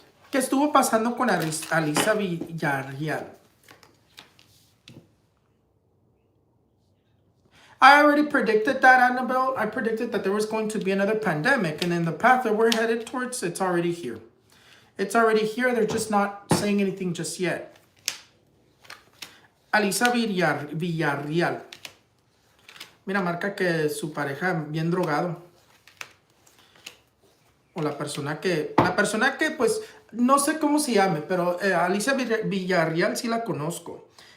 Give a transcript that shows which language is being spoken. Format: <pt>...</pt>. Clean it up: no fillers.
<es>¿Qué estuvo pasando con Alicia Villarreal?</es> <en>I already predicted that, Annabelle. I predicted that there was going to be another pandemic, and in the path that we're headed towards, it's already here. It's already here. They're just not saying anything just yet.</en> <es>Alicia Villarreal. Mira, marca que su pareja bien drogado. O la persona que pues no sé cómo se llame, pero Alicia Villarreal sí la conozco.</es>